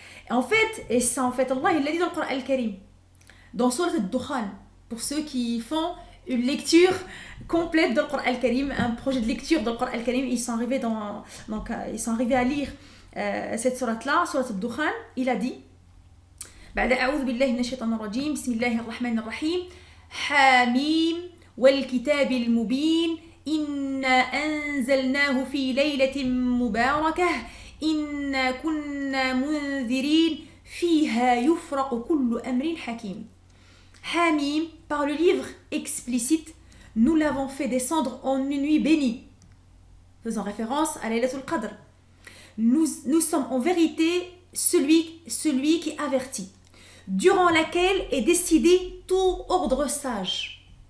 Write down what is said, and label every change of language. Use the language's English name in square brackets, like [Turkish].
[French] En fait, Allah il l'a dit dans le Coran Al-Karim, dans Sourate Al-Dukhan, pour ceux qui font une lecture complète dans le Coran Al-Karim, un projet de lecture dans le Coran Al-Karim, ils sont arrivés à lire cette sourate-là, Sourate Al-Dukhan. Il a dit [Arabic] بعد أعوذ بالله من الشيطان الرجيم بسم الله الرحمن الرحيم حاميم والكتاب المبين إنا أنزلناه في ليلة مباركة إنا كنا منذرين فيها يفرق كل أمر حكيم. [French] Hamim, par le livre explicite, nous l'avons fait descendre en une nuit bénie, faisant référence à Laylatul Qadr. Nous sommes en vérité celui qui avertit, durant laquelle est décidé tout ordre sage.